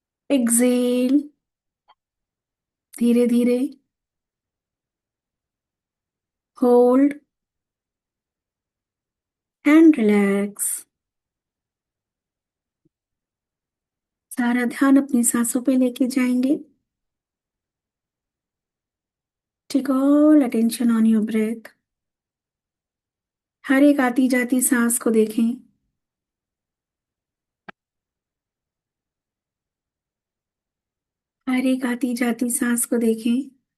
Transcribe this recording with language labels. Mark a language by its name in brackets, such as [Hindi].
[English] Exhale, [Hindi] धीरे धीरे, [English] hold and relax. [Hindi] सारा ध्यान अपनी सांसों पे लेके जाएंगे। [English] Take all attention on your breath. [Hindi] हर एक आती जाती सांस को देखें। हर एक आती जाती सांस को देखें।